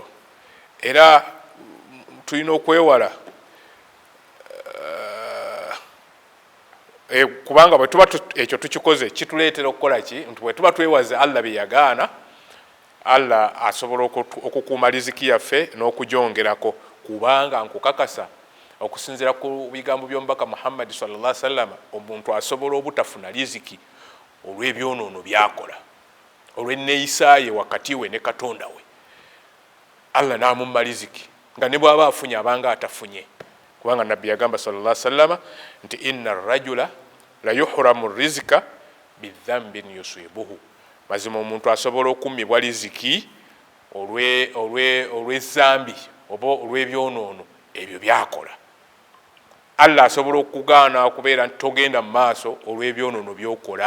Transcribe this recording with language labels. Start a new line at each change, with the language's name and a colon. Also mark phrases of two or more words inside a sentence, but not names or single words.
Ganda: Era tulina okwewala kubanga bwe tuba ekyo tukikoze kituleetera okukola ki, nti bwe tuba twewaze Allah bye yagaana, Allah asobola okukuuma riziki yaffe n'okugyongerako, kubanga nkukakasa okusinziira ku bigambo by'omubaka Muhammad
Arabic: صلى الله عليه وسلم,
Ganda: omuntu asobola obutafuna riziki olw'ebyonoono byakola, olw'enneeyisaaye wakati we ne Katonda we. Allah n'amumma riziki nga ne bw'aba afunye abanga atafunye, kubanga nabbi yagamba
Arabic: صلى الله عليه وسلم
Ganda: nti
Arabic: إن الرجل ليحرم الرزق بالذنب يصيبه,
Ganda: mazima omuntu asobola okummibwa riziki olw'ezambi oba olw'ebyonoono ebyo byakola. Allah asobola okugaana okubeera nti togenda mu maaso olw'ebyonoono byokola.